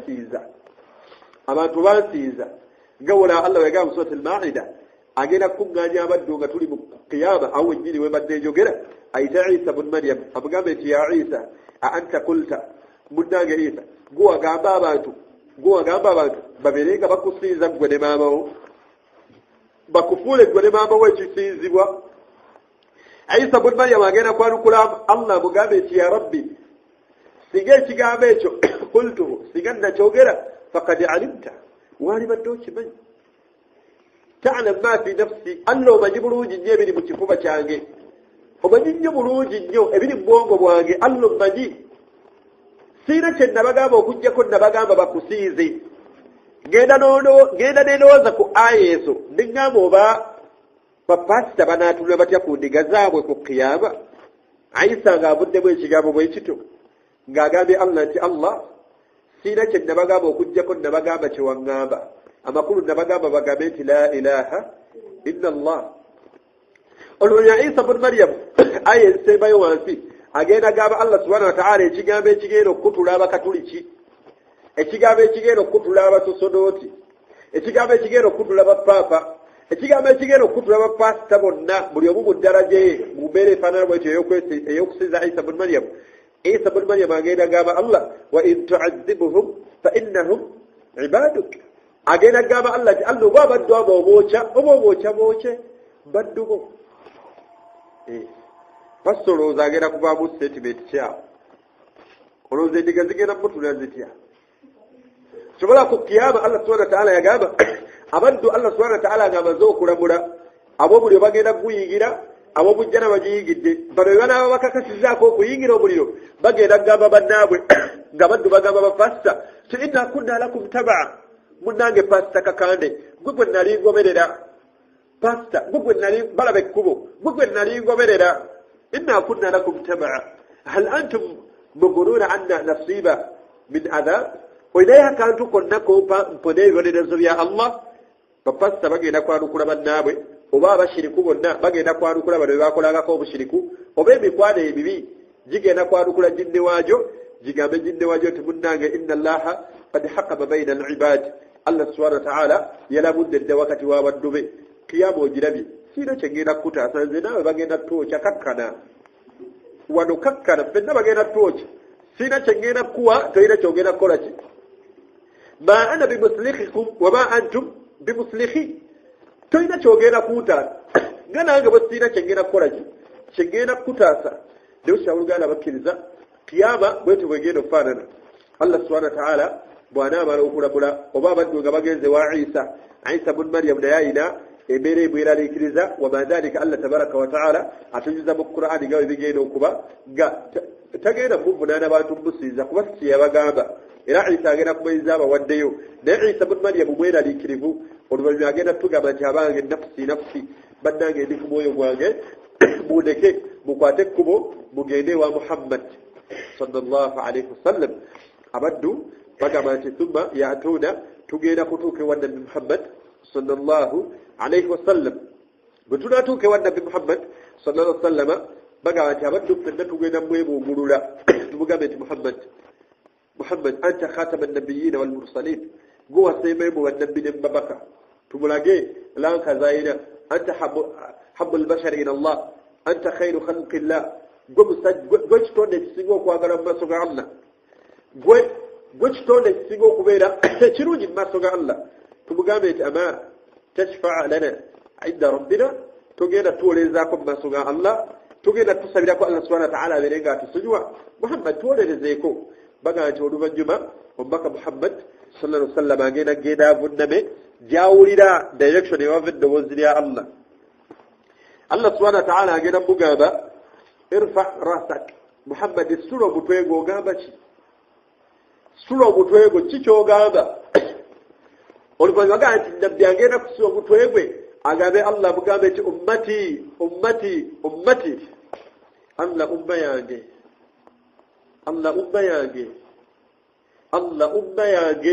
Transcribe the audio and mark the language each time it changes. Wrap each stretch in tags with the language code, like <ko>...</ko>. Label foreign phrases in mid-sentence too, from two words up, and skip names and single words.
<lg>bansiiza nga wala Allah wegamba mu</lg> <ar>سورة المائدة</ar> <lg>agenda kukuŋŋaanya abaddu nga tuli mu qiyama awo ennyini we mbadde njogera ayita Isa bun Maryam amugambe nti ya Isa</lg> <ar>أنت قلت</ar> <lg>munnange Isa gwe wagamba abantu babeere nga bakusinza ggwe ne maamawo bakufuule ggwe ne maamawo ekisinzibwa Isa bun Maryam agenda kwanukula Allah mugambe nti</lg> <ar>يا رب</ar> <lg>singa ekigambo ekyo kultuhu singa nakyogera</lg> <ar>فقد علمت</ar> <lg>wali badde okimanyi</lg> <ar>تعلم ما في نفسي</ar> <lg>Allah omanyi bulungi nnyo ebiri mu kifuba kyange omanyi nnyo bulungi nnyo ebiri mu bwongo bwange Allah omanyi siina kye nabagamba okuggyako nabagamba bakusiize genda nenowooza ku aya ezo neŋŋamba oba bapasita banaatulira batya ku ndiga zaabwe ku kiyama. Isa ng'avuddemu ekigambo bwe kito ng'agambye Allah nti Allah siina kye nabagamba okuggyako nabagamba kye waŋŋamba. Amakulu nabagamba bagambe nti</lg> <ar>لا إله إلا الله.</ar> <lg>Olwo Isa bun Maryam aya ezisembayo wansi agenda agamba Allah</lg> <ar>سبحانه وتعالى</ar> <lg>ekigambo ekigenda okukutula abakatuliki, ekigambo ekigenda okukutula abasosodooti, ekigambo ekigenda okukutula bapaapa, ekigambo ekigenda okukutula bapasita bonna buli omu mu ddaraja ye mu mbeera efaanana bwetyo ey'okusinza Isa bun Maryam.</lg> <ar>Isa bun Maryam</ar> <lg>agenda agamba</lg> <ar>Allah وإن تعذبهم فإنهم عبادك.</ar> <lg>Agenda agamba Allah nti Allah oba baddu abo oba bookye baddu bo. Pastor olowooza agenda kuvaamu statement kyawo, olowooza endiga zigenda mutula zitya? Sobola ku kiyama Allah</lg> <ar>سبحانه وتعالى</ar> <lg>yagamba abaddu Allah</lg> <ar>سبحانه وتعالى</ar> <lg>ng'amaze okulamula ab'omuliro bagenda kuguyingira, ab'omujjana bagiyingidde. Bano be banaaba bakakasizzaako okuyingira omuliro bagenda kugamba bannaabwe nga baddu bagamba bapasita ti</lg> <ar>إنا كنا لكم تبعا,</ar> <lg>munnange pasita kakande gwe gwe nali ngoberera, pasita gwe gwe nali balaba ekkubo, gwe gwe nali ngoberera.</lg> <ar>إنا كنا لكم تبعا فهل أنتم مغنون عنا نصيبا من العذاب.</ar> <lg>Olinayo akantu konna kompa mpone ebibonerezo bya Allah. Bapasita bagenda kwanukula bannaabwe oba abashiriku bonna bagenda kwanukula bano bebakolangako obushiriku, oba emikwano ebibi gigenda kwanukula jinne waajo gigambe jinne waajo nti munnange</lg> <ar>إن الله قد حكم بين العباد.</ar> <lg>Allah</lg> <ar>سبحانه وتعالى</ar> <lg>yalabudde dda wakati wa baddu be. Kiyama ogirabye, siina kyengenda kukutaasa, nze naawe bagenda twokya kakkana wano, kakkana ffenna bagenda twokya, siina kyengenda kuwa, tolina kyogenda kukola ki.</lg> <ar>ما أنا بمصرخكم وما أنتم بمصرخي,</ar> <lg>tolina kyogenda kuwutaasa nga nange bwe siina kyengenda kukola ki, kyengenda kukutaasa. Naye okyawuluganda bakkiriza kiyama bwetyo bwegenda okufaanana. Allah</lg> <ar>سبحانه وتعالى</ar> <lg>bw'anaamala okulabula oba abaddu nga bagenze wa Isa bun Maryam naye ayina embeera ebweraliikiriza.</lg> <ar>وما ذلك</ar> <lg>Allah</lg> <ar>تبارك وتعالى</ar> <lg>atunyuza mu Qur'ani nga bwe bigenda okuba nga tagenda muvunaana bantu musiiza kuba si yabagamba, era Isa agenda kumweyiza abawaddeyo. Naye Isa bun Maryam mweraliikirivu, oluvannyuma agenda tugamba nti abange nafsi bannange ndi ku mwoyo gwange mundeke mukwate ekkubo mugende wa Muhammad</lg> <ar>صلى الله عليه وسلم.</ar> <lg>Abaddu bagamba nti</lg> <ar>ثم يأتون,</ar> <lg>tugenda kutuuka ewa Nabi Muhammad</lg> <ar>صلى الله عليه وسلم.</ar> <lg>Bwe tunaatuuka ewa Nabi Muhammad</lg> <ar>صلى الله عليه وسلم</ar> <lg>bagamba nti abaddu ffenna tugenda mwebungulula tumugambe nti Muhammad</lg> <ar>أنت خاتم النبيين والمرسلين,</ar> <lg>gwe wasembayo mu bannabbi ne babaka. Tumulage</lg> <ar>لأنك زين أنت حب البشر إلى الله أنت خير خلق الله,</ar> <lg>gwe kitonde ekisinga okwagala mu maaso ga Allah, gwe kitonde ekisinga okubeera ekirungi mu maaso ga Allah. Tumugambe nti</lg> <ar>أما تشفع لنا عند ربنا,</ar> <lg>tugenda tuwolezaako mu maaso ga Allah, tugenda tusabirako Allah</lg> <ar>سبحانه وتعالى</ar> <lg>abeere nga atusunywa. Muhammad tuwolerezeeko. Bagamba nti oluvannyuma omubaka Muhammad</lg> <ar>صلى الله عليه وسلم</ar> <lg>agenda avunname gyawulira direction ewava eddoboozi lya Allah. Allah</lg> <ar>سبحانه وتعالى</ar> <lg>agenda mugamba</lg> <ar>ارفع رأسك</ar> <lg>Muhammad, sula omutwe gwo, ogamba ki? Sula omutwe gwo, ki kyogamba? Oluvannyuma agamba nti nabbi agenda kusula omutwe gwe agambe Allah, mugambe nti ummati, Allah umma yange, Allah umma yange.</lg>